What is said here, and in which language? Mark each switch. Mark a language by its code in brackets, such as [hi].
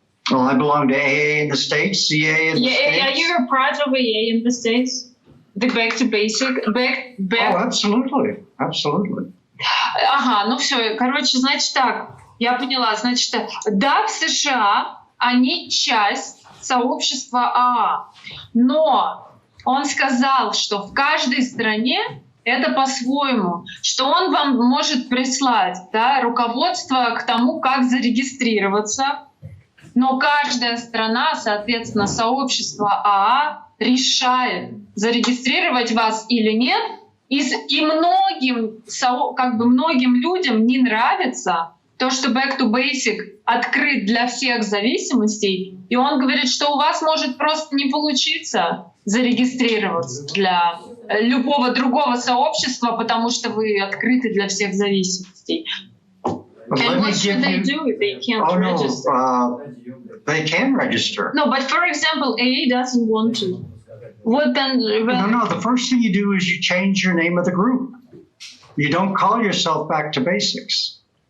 [en] Well, I belong to AA in the States, CA in the States. Yeah, you're a part of AA in the States? The back to basic? Back. Oh, absolutely. Absolutely. [ru] Ага, ну все, короче, значит так, я поняла, значит, да, в США они часть сообщества АА, но он сказал, что в каждой стране это по-своему, что он вам может прислать, да, руководство к тому, как зарегистрироваться, но каждая страна, соответственно, сообщество АА решает, зарегистрировать вас или нет, и многим людям не нравится то, что Back to Basic открыт для всех зависимостей, и он говорит, что у вас может просто не получиться зарегистрироваться для любого другого сообщества, потому что вы открыты для всех зависимостей. [en] And what should they do if they can't register? They can register. No, but for example, AA doesn't want to. What then? No, the first thing you do is you change your name of the group. You don't call yourself Back to Basics.